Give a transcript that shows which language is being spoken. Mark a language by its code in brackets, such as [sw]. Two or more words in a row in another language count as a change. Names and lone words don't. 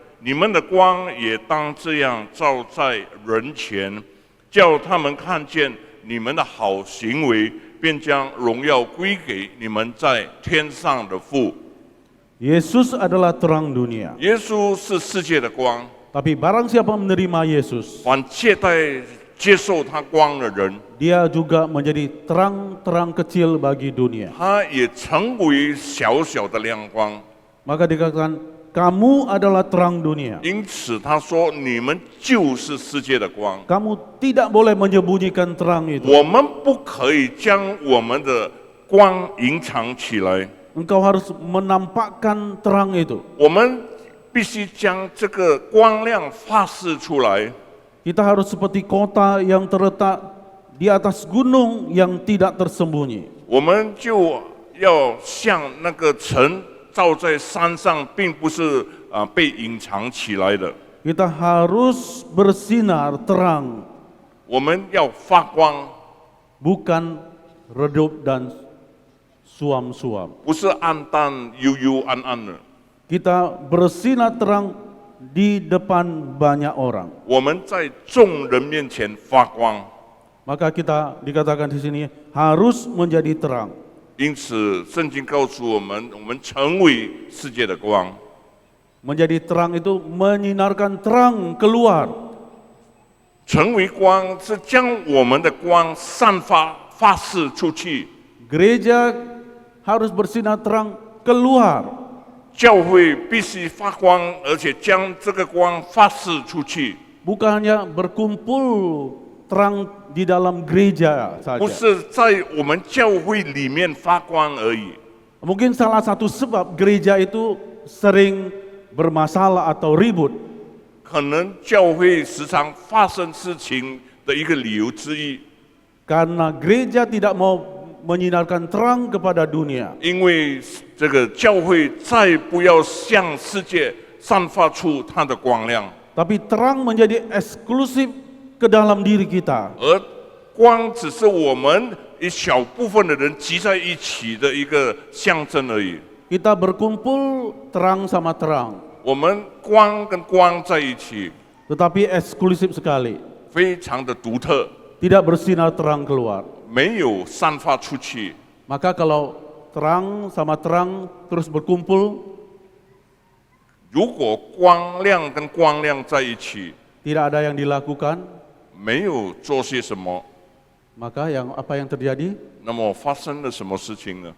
[zh] 你们的光也当这样照在人前，叫他们看见你们的好行为，便将荣耀归给你们在天上的父。 [id] Yesus adalah terang dunia. [zh] 耶稣是世界的光， [id] Tapi barang siapa menerima Yesus, [zh] 凡接受他光的人， [id] dia juga menjadi terang-terang kecil bagi dunia. [zh] 他也成为小小的亮光。 [id] Maka dikatakan, kamu adalah terang dunia. [zh] 因此他说：“你们就是世界的光。 [id] Kamu tidak boleh menyembunyikan terang itu. [zh] 我们不可以将我们的光隐藏起来， [id] Engkau harus menampakkan terang itu. [zh] 我们必须将这个光亮发示出来。 [id] Kita harus seperti kota yang terletak di atas gunung yang tidak tersembunyi. [zh] 我们就要像那个城照在山上，并不是被隐藏起来的。 [id] Kita harus bersinar terang, [zh] 我们要发光， [id] bukan redup dan suam-suam. [zh] 不是暗淡幽幽暗暗的。 [id] Kita bersinar terang di depan banyak orang. [zh] 我们在众人面前发光， [id] Maka kita dikatakan di sini harus menjadi terang. [zh] 因此圣经告诉我们，我们成为世界的光。 [id] Menjadi terang itu menyinarkan terang keluar. [zh] 成为光是将我们的光发示出去。 [id] Gereja harus bersinar terang keluar. [zh] 教会必须发光，而且将这个光发示出去， [id] Bukan hanya berkumpul terang di dalam gereja [zh] 不 [id] saja. [zh] 是在我们教会里面发光而已。 [id] Mungkin salah satu sebab gereja itu sering bermasalah atau ribut [zh] 可能教会时常发生事情的一个理由之一， [id] karena gereja tidak mau menyinarkan terang kepada dunia. [zh] 因为这个教会再不要向世界散发出它的光亮， [id] Tapi terang menjadi eksklusif ke dalam diri kita. [zh] 而光只是我们一小部分的人集在一起的一个象征而已。 [id] Kita berkumpul terang sama terang, [zh] 我们光跟光在一起， [id] tetapi eksklusif sekali. [zh] 非常的独特， [id] Tidak bersinar terang keluar. [zh] 没有散发出去。 [id] Maka kalau terang sama terang terus berkumpul, [zh] 如果光亮跟光亮在一起， [id] tidak ada yang dilakukan, [zh] 没有做些什么， [id] maka apa yang terjadi? [zh] 那么发生了什么事情呢？